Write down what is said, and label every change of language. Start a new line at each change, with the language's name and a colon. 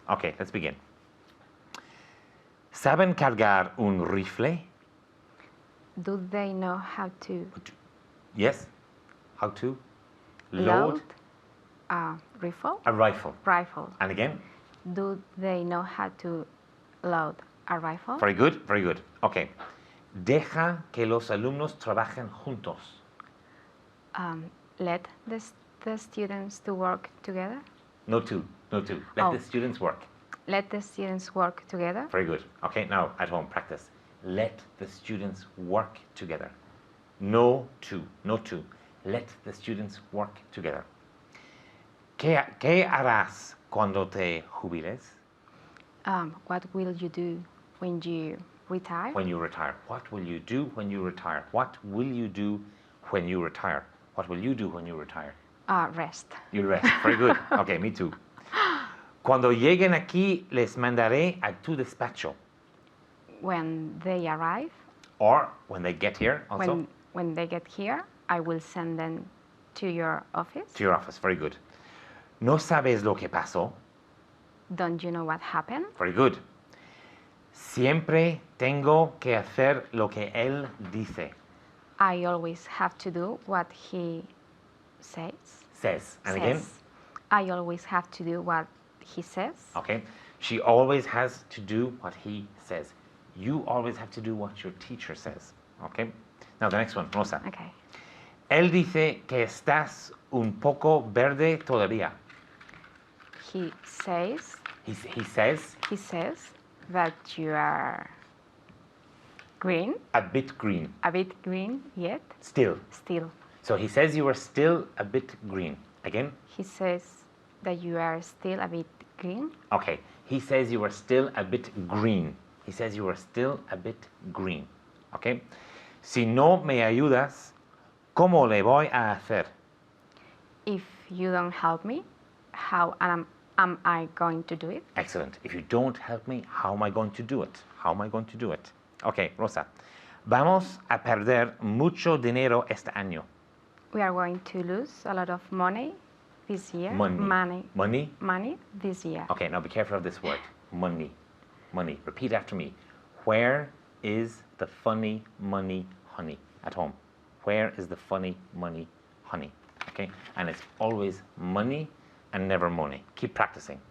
English: Okay, let's begin.
Spanish: ¿Saben cargar un rifle?
English: Do they know how to Yes. How to? load a rifle? A rifle. Rifle. And again? Do they know how to load a rifle? Very good, very good. Okay.
Spanish: Deja que los alumnos trabajen juntos.
English: Let the students to work together. No two, no two. Let Oh. the students work. Let the students work together. Very good. Okay, now at home, practice. Let the students work together. No two, no two. Let the students work together.
Spanish: ¿Qué harás cuando te jubiles?
English: What will you do when you retire? When you retire. What will you do when you retire? What will you do when you retire? What will you do when you retire? Rest. You'll rest. Very good. Okay, me too.
Spanish: Cuando lleguen aquí, les mandaré a tu despacho.
English: When they arrive, Or when they get here, also. when they get here, I will send them to your office. To your office. Very good.
Spanish: ¿No sabes lo que pasó?
English: Don't you know what happened? Very good.
Spanish: Siempre tengo que hacer lo que él dice.
English: I always have to do what he says. Says. And again? Says. I always have to do what he says. Okay. She always has to do what he says. You always have to do what your teacher says. Okay. Now the next one, Rosa. Okay.
Spanish: Él dice que estás un poco verde todavía.
English: He says He says that you are green, a bit green. a bit green yet, Still. still. So he says you are still a bit green. Again? He says that you are still a bit green. Okay. He says you are still a bit green. He says you are still a bit green. Okay?
Spanish: Si no me ayudas, ¿cómo le voy a hacer?
English: If you don't help me, how am I going to do it? Excellent. If you don't help me, how am I going to do it? How am I going to do it? Okay, Rosa.
Spanish: Vamos a perder mucho dinero este año.
English: We are going to lose a lot of money this year. Money. Money? Money this year. Okay, now be careful of this word. Money. Money. Repeat after me. Where is the funny money, honey? At home. Where is the funny money, honey? Okay? And it's always money and never money. Keep practicing.